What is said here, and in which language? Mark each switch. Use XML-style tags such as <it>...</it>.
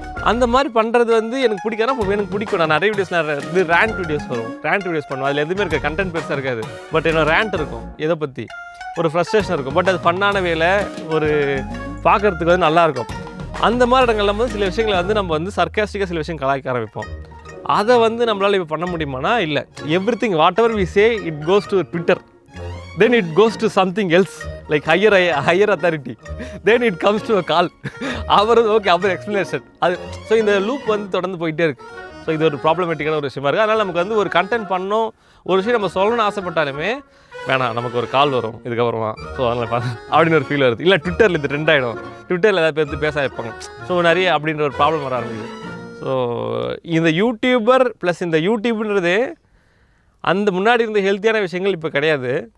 <ta>அந்த மாதிரி பண்ணுறது வந்து எனக்கு பிடிக்காது. எனக்கு பிடிக்கும். நான் நிறைய வீடியோஸ் இது ரேண்ட் வீடியோஸ் வரும், ரேண்ட் வீடியோஸ் பண்ணுவேன். அதில் எதுவுமே இருக்காது, கண்டென்ட் பெருசாக இருக்காது. பட் என்னோட ரேண்ட் இருக்கும், எதை பற்றி ஒரு ஃப்ரஸ்ட்ரேஷன் இருக்கும். பட் அது ஃபன்னான வேலை, ஒரு பார்க்குறதுக்கு வந்து நல்லாயிருக்கும். அந்த மாதிரி இடங்கள்ல வந்து சில விஷயங்களை வந்து நம்ம வந்து சர்க்காஸ்டிக்காக சில விஷயம் கலாய்க்க ஆரம்பிப்போம். அதை வந்து நம்மளால் இப்போ பண்ண முடியுமானா இல்லை.</ta> <en>Everything whatever we say it goes to Twitter, then it goes to something else like higher authority, then it comes to a call.</en> <ta>Our okay, our explanation அது. ஸோ இந்த லூப் வந்து தொடர்ந்து போயிட்டே இருக்குது. ஸோ இது ஒரு ப்ராப்ளமேட்டிக்கான ஒரு விஷயமா இருக்குது. அதனால் நமக்கு வந்து ஒரு கண்டென்ட் பண்ணோம், ஒரு விஷயம் நம்ம சொல்லணும்னு ஆசைப்பட்டாலுமே வேணாம், நமக்கு ஒரு கால் வரும் இதுக்கப்புறமா. ஸோ அதனால் அப்படின்னு ஒரு ஃபீல் வருது. இல்லை ட்விட்டரில் இது ட்ரெண்ட் ஆகிடும், ட்விட்டரில் ஏதாவது பேச வைப்பாங்க. ஸோ நிறைய அப்படின்ற ஒரு ப்ராப்ளம் வர ஆரம்பிக்குது. ஸோ இந்த யூடியூபர் ப்ளஸ் இந்த யூடியூப்ன்றது அந்த முன்னாடி இருந்த ஹெல்த்தியான விஷயங்கள் இப்போ கிடையாது.</ta>